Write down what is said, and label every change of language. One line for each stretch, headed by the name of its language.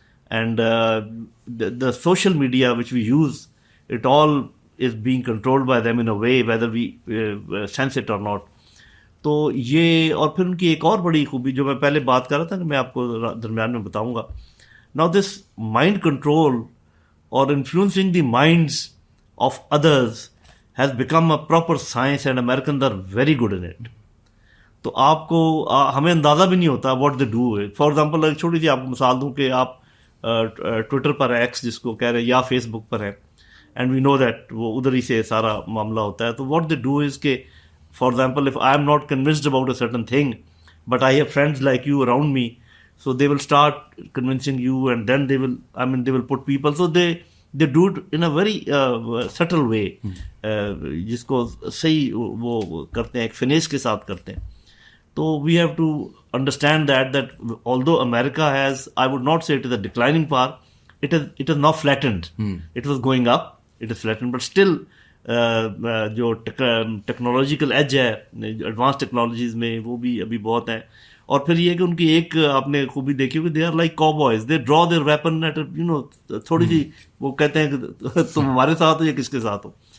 English: and the social media which we use, it all is being controlled by them in a way whether we sense it or not.
Urdu: تو یہ اور پھر ان کی ایک اور بڑی خوبی جو میں پہلے بات کر رہا تھا کہ میں آپ کو درمیان میں بتاؤں گا.
English: Now this mind control اور influencing the minds of others has become a proper science and Americans are very good in it.
Urdu: تو آپ کو ہمیں اندازہ بھی نہیں ہوتا
English: What they do. For example
Urdu: ایک چھوٹی سی آپ کو مثال دوں کہ آپ ٹویٹر پر ہیں,
English: X
Urdu: جس کو کہہ رہے ہیں, یا فیس بک پر ہیں,
English: and we know that
Urdu: وہ ادھر ہی سے سارا معاملہ ہوتا ہے.
English: تو what they do is کہ for example, if I am not convinced about a certain thing, but I have friends like you around me, so they will start convincing you, and then they will put people. So they do it in a very subtle way,
Urdu: جس کو صحیح وہ کرتے ہیں,
English: ایک فنیس کے ساتھ کرتے ہیں. تو we have to understand that although America has, I would not say it is a declining power, it is now flattened. It was going up, it is flattened, but still
Urdu: جو ٹیکنالوجیکل ایج ہے advance technologies میں وہ بھی ابھی بہت ہیں. اور پھر یہ کہ ان کی ایک آپ نے خوبی دیکھی ہوگی,
English: they are like cowboys, they draw their weapon at
Urdu: تھوڑی سی, وہ کہتے ہیں کہ تم ہمارے ساتھ ہو یا کس کے ساتھ ہو.